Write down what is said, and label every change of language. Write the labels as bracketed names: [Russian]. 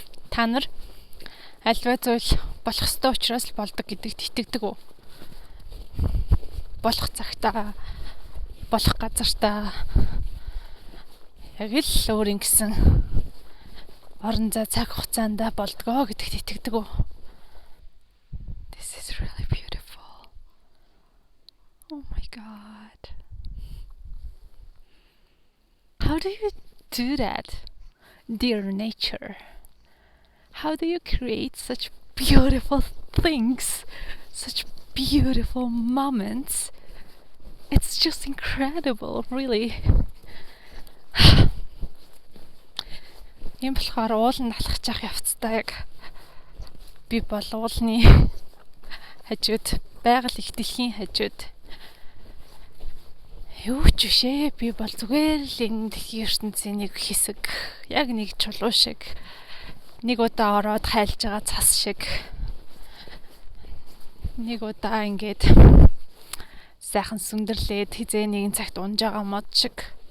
[Mongolian] Та нар альва зүйл болох ёстой учраас л болдог гэдэгт итгэдэг үү? Болох цагтаа, болох газартаа яг л өөрийн гэсэн орон зай цаг хугацаанд болдгоо гэдэгт итгэдэг үү? [English] This is really beautiful. Oh my god. How do you do that, dear nature? How do you create such beautiful things, such beautiful moments? It's just incredible, really. [Mongolian] Ийм болохоор ууланд алхаж явах явцдаа яг би бол уулны хажууд байгаль их дэлхийн хажууд юу ч бишээ, би бол зүгээр л энэ дэлхийн ертөнцийн нэг хэсэг, яг нэг чулуу шиг, нэг удаа ороод хайлж байгаа цас шиг, нэг удаа ингээд сайхан сүндэрлээд хизээ нэгэн цагт унж байгаа мод шиг.